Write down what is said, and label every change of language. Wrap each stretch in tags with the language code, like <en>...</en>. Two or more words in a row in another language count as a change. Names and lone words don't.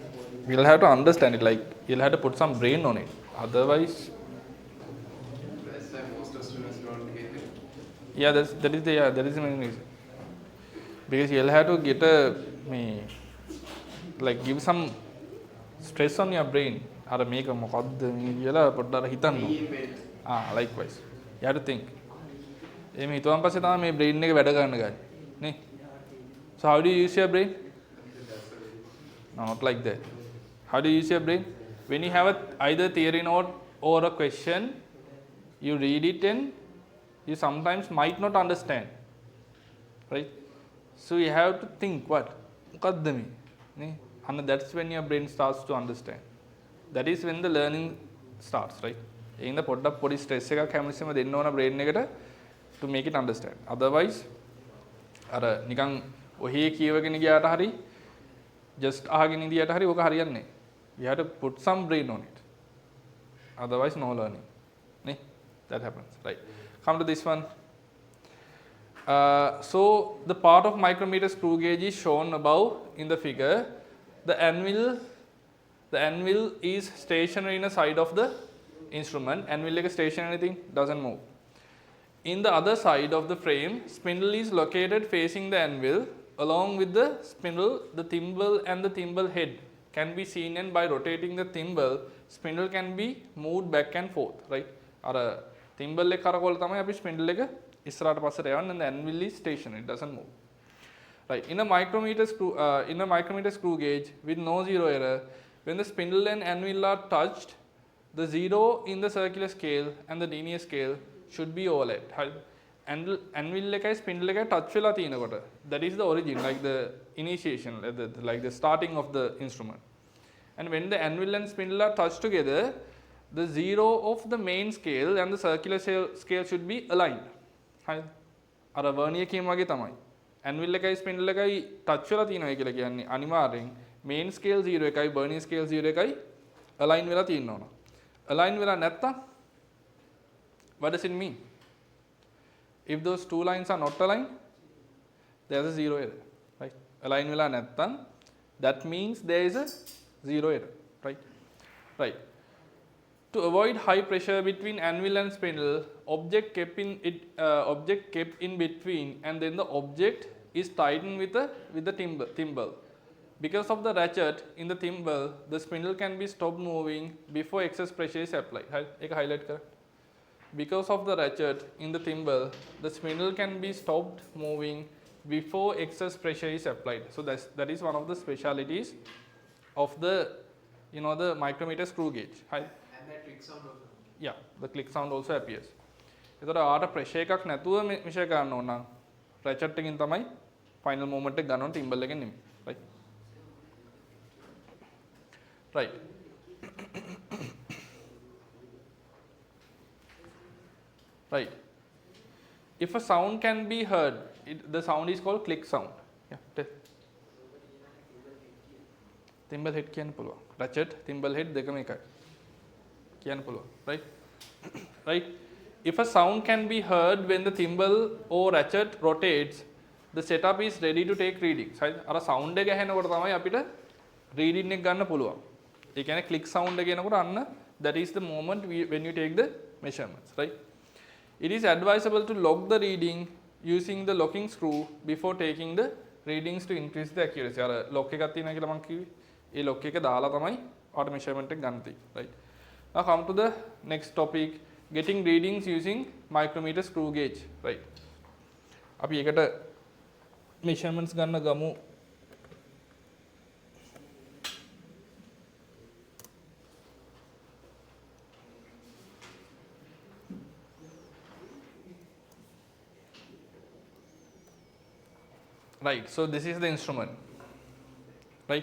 <en>You'll have to understand it. Like you'll have to put some brain on it. Otherwise, That's why most of students don't get it. yeah, that is the main reason. Because you'll have to get like give some stress on your brain.</en> <si>අර මේක මොකද්ද මේ කියලා පොඩ්ඩක් හිතන්න.</si> <en>Likewise. You have to think.</en> <si>එහෙම හිතුවන් පස්සේ තමයි මේ brain එක වැඩ ගන්න ගන්නේ. නේ?</si> <en>So how do you use your brain? No, not like that. How do you use your brain? When you have either theory note or a question, you read it and you sometimes might not understand, right? So you have to think what</en> <si>මොකද්ද මේ නේ</si> <en>and that's when your brain starts to understand. That is when the learning starts, right?</en> <si>එහෙනම් පොඩ්ඩක් පොඩි ස්ට්‍රෙස් එකක් හැමතිස්සෙම දෙන්න ඕන brain එකට</si> <en>to make it understand.</en> <si>Otherwise අර නිකන් ඔහේ කියවගෙන ගියාට හරි</si> <en>just අහගෙන</en> <si>ඉඳියට හරි ඔක හරියන්නේ නැහැ.</si> <en>You have to put some brain on it. Otherwise no learning. නේ that happens, right? Come to this one. So the part of micrometer screw gauge is shown above in the figure. The anvil is stationary in the side of the instrument. Anvil like a stationary thing, doesn't move. In the other side of the frame, spindle is located facing the anvil. Along with the spindle, the thimble and the thimble head can be seen, and by rotating the thimble, spindle can be moved back and forth, right?</en> <si>අර thimble එක කරකවල තමයි අපි spindle එක ඉස්සරහට පස්සට යවන්නේ,</si> <en>and the anvil is stationary, it doesn't move. Right, in a micrometer screw gauge with no zero error, when the spindle and anvil are touched, the zero in the circular scale and the linear scale should be overlapped.</en> <si>Anvil එකයි spindle එකයි touch වෙලා තියෙනකොට,</si> <en>that is the origin, like the initiation, like the starting of the instrument. And when the anvil and spindle are touched together, the zero of the main scale and the circular scale should be aligned.</en> <si>අර vernier කීම වගේ තමයි. anvil එකයි spindle එකයි touch වෙලා තියෙනවා කියලා කියන්නේ අනිවාර්යෙන්</si> <en>main scale 0</en> <si>එකයි</si> <en>vernier scale 0</en> <si>එකයි align වෙලා තියෙන්න ඕන.</si> <en>align</en> <si>වෙලා නැත්තම්</si> <en>what does it mean? If those two lines are not aligned, there is a zero error, right? Align</en> <si>වෙලා නැත්තම්</si> <en>that means there is a zero error, right? Right. To avoid high pressure between anvil and spindle, object kept in between, and then the object is tightened with the thimble. Because of the ratchet in the thimble, the spindle can be stopped moving before excess pressure is applied.</en> <hi>एक highlight कर.</hi> <en>Because of the ratchet in the thimble, the spindle can be stopped moving before excess pressure is applied. So that is one of the specialities of the the micrometer screw gauge. And that click sound also. Yeah, the click sound also appears.</en> <si>ඒතර ආට pressure එකක් නැතුව මෙෂර් කරන්න ඕන නම් ratchet එකකින් තමයි final movement එක ගන්න ඕන thimble එකෙන් නෙමෙයි.</si> <en>Right? Right. Right. If a sound can be heard, the sound is called click sound.</en> <si>Yeah.</si> <en>Thimble head</en> <si>කියන්න පුළුවන්. Ratchet, thimble head දෙකම එකයි. කියන්න පුළුවන්.</si> <en>Right? Right. If a sound can be heard when the thimble or ratchet rotates, the setup is ready to take readings. Right?</en> <si>අර sound එක ඇහෙනකොට තමයි අපිට reading එක ගන්න පුළුවන්. ඒ කියන්නේ click sound එක එනකොට අන්න</si> <en>that is the moment when you take the measurements, right? It is advisable to lock the reading using the locking screw before taking the readings to increase the accuracy.</en> <si>අර lock එකක් තියෙනවා කියලා මම කිව්වේ. ඒ lock එක දාලා තමයි auto measurement එක ගන්න තියෙන්නේ,</si> <en>right? Now come to the next topic, getting readings using micrometer screw gauge, right?</en> <si>අපි ඒකට measurements ගන්න ගමු.</si> <en>Right, so this is the instrument, right?</en>